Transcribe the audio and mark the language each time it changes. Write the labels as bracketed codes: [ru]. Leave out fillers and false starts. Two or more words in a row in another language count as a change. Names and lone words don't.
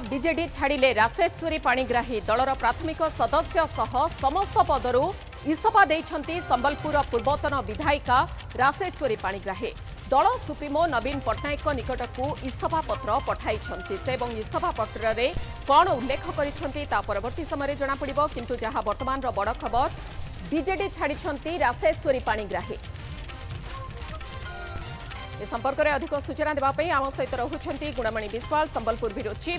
[or] ବିଜେଡି ଛାଡ଼ିଲେ ରାଶେଶ୍ୱରୀ ପାଣିଗ୍ରାହୀ ଦଳର ପ୍ରାଥମିକ ସଦସ୍ୟ ସହ ସମସ୍ତ ପଦରୁ ଇସ୍ତଫା ଦେଇଛନ୍ତି ସମ୍ବଲପୁର ପୂର୍ବତନ ବିଧାୟିକା ରାଶେଶ୍ୱରୀ ପାଣିଗ୍ରାହୀ। ଦଳ ସୁପ୍ରିମୋ ନବୀନ ପଟ୍ଟନାୟକ ନିକଟକୁ ଇସ୍ତଫା ପତ୍ର ପଠାଇଛନ୍ତି ସେ ଏବଂ ଇସ୍ତଫା ପତ୍ରରେ କଣ ଉଲ୍ଲେଖ କରିଛନ୍ତି ତା ପରବର୍ତ୍ତୀ ସମୟ ଜଣା ପଡ଼ିବ, କିନ୍ତୁ ଯାହା ବର୍ତ୍ତମାନର ବଡ଼ ଖବର ବିଜେଡି ଛାଡ଼ିଛନ୍ତି ରାଶେଶ୍ୱରୀ ପାଣିଗ୍ରାହୀ। ଏ ସମ୍ପର୍କରେ ଅଧିକ ସୂଚନା ଦେବାକୁ ଆମ ସହିତ ରହୁଛନ୍ତି ଗୁଣମଣି ବିଶ୍ୱାଳ ସମ୍ବଲପୁର ବ୍ୟୁରୋ ଚିଫ୍।